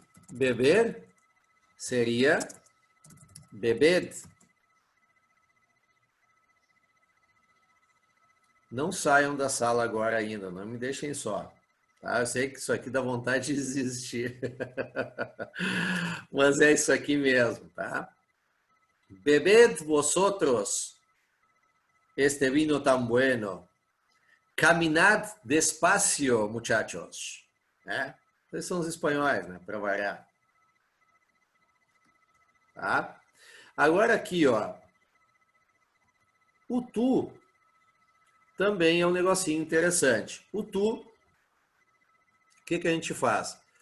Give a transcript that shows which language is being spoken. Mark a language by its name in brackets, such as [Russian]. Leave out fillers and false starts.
[Portuguese] Beber seria bebed. Não saiam da sala agora ainda, não me deixem só. Tá? Eu sei que isso aqui dá vontade de desistir. Mas é isso aqui mesmo, tá? [Spanish] Bebed vosotros este vino tan bueno. Caminad despacio, muchachos. [Portuguese] Né? Esses são os espanhóis, né? Para variar. Tá? Agora aqui, ó. O tu também é um negocinho interessante. O tu, o que a gente faz?